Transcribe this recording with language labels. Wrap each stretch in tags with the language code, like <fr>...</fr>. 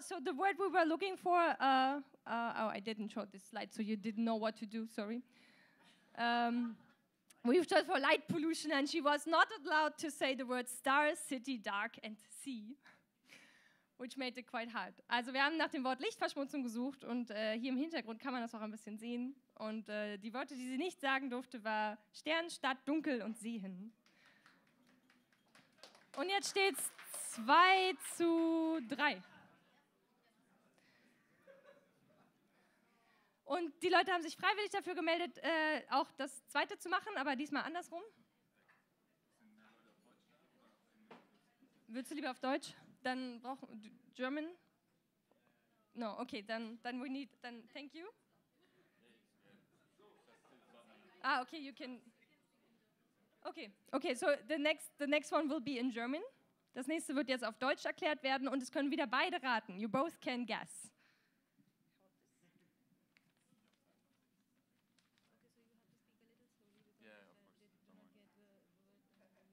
<en>So the word we were looking for, I didn't show this slide, so you didn't know what to do, sorry. We searched for light pollution, and she was not allowed to say the words star, city, dark, and sea, which made it quite hard.</en> <de>Also wir haben nach dem Wort Lichtverschmutzung gesucht, und hier im Hintergrund kann man das auch ein bisschen sehen. Und die Worte, die sie nicht sagen durfte, war Stern, Stadt, Dunkel und Sehen. Und jetzt steht's 2:3. Und die Leute haben sich freiwillig dafür gemeldet, auch das zweite zu machen, aber diesmal andersrum. Würdest du lieber auf Deutsch? Dann brauchen wir German?</de> <en>No, okay, dann thank you. Okay, you can. Okay, so the next one will be in German.</en> <de>Das nächste wird jetzt auf Deutsch erklärt werden, und es können wieder beide raten.</de> <en>You both can guess. Yeah, of course. Don't worry.</en>